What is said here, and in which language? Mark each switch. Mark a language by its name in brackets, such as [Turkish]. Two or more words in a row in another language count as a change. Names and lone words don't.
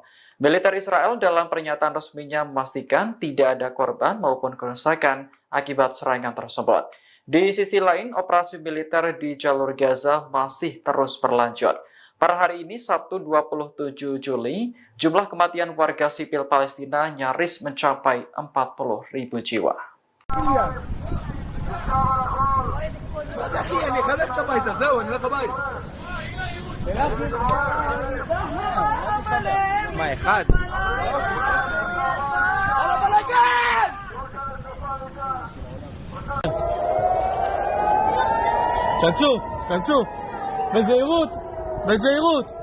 [Indonesian] Militer Israel dalam pernyataan resminya memastikan tidak ada korban maupun kerusakan akibat serangan tersebut. Di sisi lain, operasi militer di jalur Gaza masih terus berlanjut. Per hari ini, Sabtu 27 Juli, jumlah kematian warga sipil Palestina nyaris mencapai 40.000 jiwa. [Hebrew] אני אחלק את הביתה, זהו, אני הולך הביתה. מה, אחד? על הבלגן! כנסו, בזהירות, בזהירות.